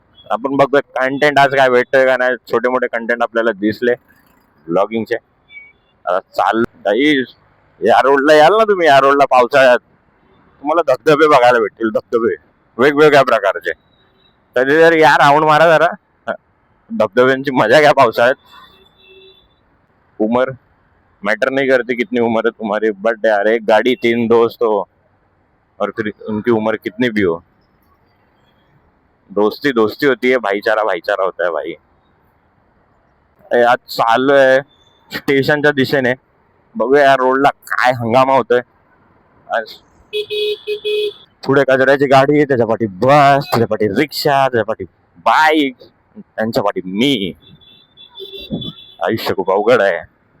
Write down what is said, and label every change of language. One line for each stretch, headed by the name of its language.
Marathi: आपण बघतोय कंटेंट आज काय भेटतोय का नाही. छोटे मोठे कंटेंट आपल्याला दिसले ब्लॉगिंगचे. आता गाईज, या रोडला याल ना तुम्ही, या रोडला पावसाळ्यात तुम्हाला धबधबे बघायला भेटतील. धबधबे वेगवेगळ्या प्रकारचे. कधी जर या राऊंड मारा जरा, धबधब्यांची मजा घ्या पावसाळ्यात.
Hindi: उमर मैटर नहीं करती कितनी उम्र है तुम्हारी, बट यार एक गाड़ी 3 दोस्त हो और फिर उनकी उम्र कितनी भी हो, दोस्ती दोस्ती होती है, भाईचारा भाईचारा होता है भाई.
Marathi: आज चालू आहे स्टेशनच्या दिशेने. बघूया या रोडला काय हंगामा होतोय आज. पुढे कचऱ्याची गाडी, त्याच्या पाठी बस, त्याच्या पाठी रिक्षा, त्याच्या पाठी बाईक, त्यांच्या पाठी मी. आयुष्य खूप अवघड आहे.